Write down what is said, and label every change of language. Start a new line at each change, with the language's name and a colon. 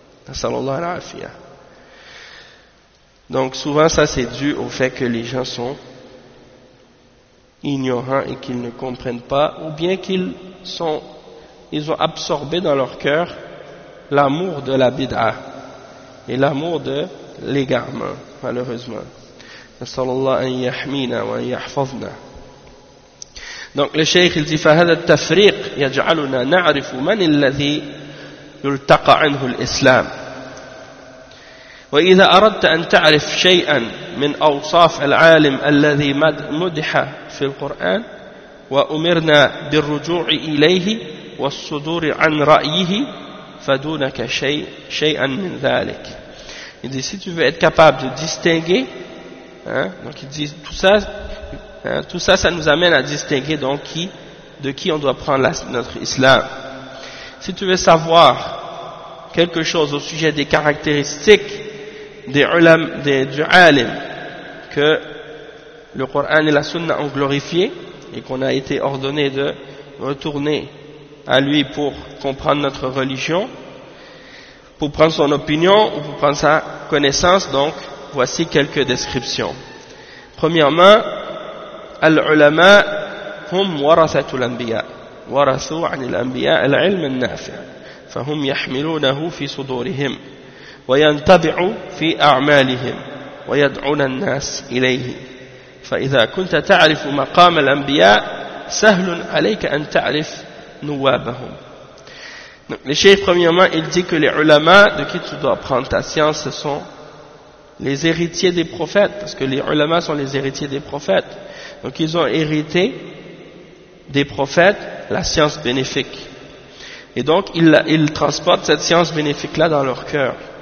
Arabic: Sallallahu alayhi wa sallam.
French: Donc souvent ça c'est dû au fait que les gens sont ignorants et qu'ils ne comprennent pas, ou bien qu'ils sont, ils ont absorbé dans leur cœur l'amour de la bid'a et l'amour de l'égarement, malheureusement.
Arabic: Sallallahu an yahmina wa yahfazna.
French: Donc le cheikh il dit,
Arabic: فهذا التفريق يجعلنا نعرف من الذي يلتقى عنه الإسلام. وإذا أردت أن تعرف شيئا من أوصاف العالم الذي مدح في القرآن وأمرنا بالرجوع إليه والصدور عن رأيه فدونك شيء شيئا من ذلك.
French: Il dit, si tu veux être capable de distinguer, donc il dit tout ça nous amène à distinguer donc de qui on doit prendre notre islam. Si tu veux savoir quelque chose au sujet des caractéristiques du alim que le Coran et la Sunna ont glorifié et qu'on a été ordonné de retourner à lui pour comprendre notre religion, pour prendre son opinion ou pour prendre sa connaissance, donc voici quelques descriptions. Premièrement,
Arabic: العلماء هم ورثة الأنبياء ورثوا عن الأنبياء العلم النافع فهم يحملونه في صدورهم وينطبع في أعمالهم ويدعون الناس إليه فإذا كنت تعرف مقام الأنبياء سهل عليك أن تعرف نوابهم.
French: Le cheikh, premièrement, il dit que les ulama, de qui tu dois apprendre ta science, ce sont les héritiers des prophètes, parce que les ulama sont les héritiers des prophètes. Donc ils ont hérité des prophètes la science bénéfique. Et donc ils transportent cette science bénéfique-là dans leur cœur.